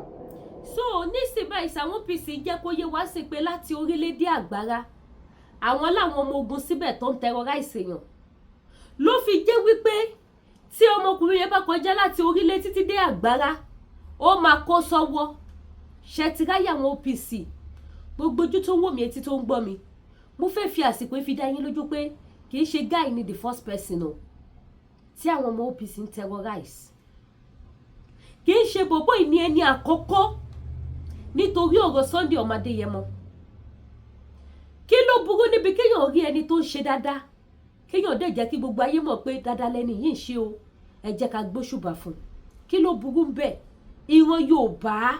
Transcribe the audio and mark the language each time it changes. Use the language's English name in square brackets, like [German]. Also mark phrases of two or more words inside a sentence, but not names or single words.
[Yoruba] So nísìnyí báyìí àwọn OPC jẹ́ kó yé wá sí pé láti orílẹ̀-èdè àgbára àwọn làwọn ọmọ ogun síbẹ̀ tó ń terrorize èèyàn ló fi jẹ́ wípé tí ọmọkùnrin yẹn bá kọjá láti orílẹ̀ títí dé àgbára ó máa kó sọ́wọ́ ṣẹtiráyà àwọn OPC gbogbo ojú tó wò mí etí tó ń gbọ́ mi mo fẹ́ fi àsìkò fi dá yín lójú pé kì í ṣe guy ni [English] the first person [Yoruba] o tí àwọn ọmọ OPC ń terrorize kì í ṣe bòbó ìní ẹni àkọ́kọ́ nítorí ọ̀rọ̀ Sunday ọmọ Adéyẹmọ kí ló burú níbi kéèyàn rí ẹni tó ń ṣe dáadáa kéèyàn dẹ̀ jẹ́ kí gbogbo ayé mọ̀ pé dáadáa lẹ́ni yìí ń ṣe o ẹ jẹ́ ká gbóṣùbà fún kí ló burú bẹ́ẹ̀ ìran Yorùbá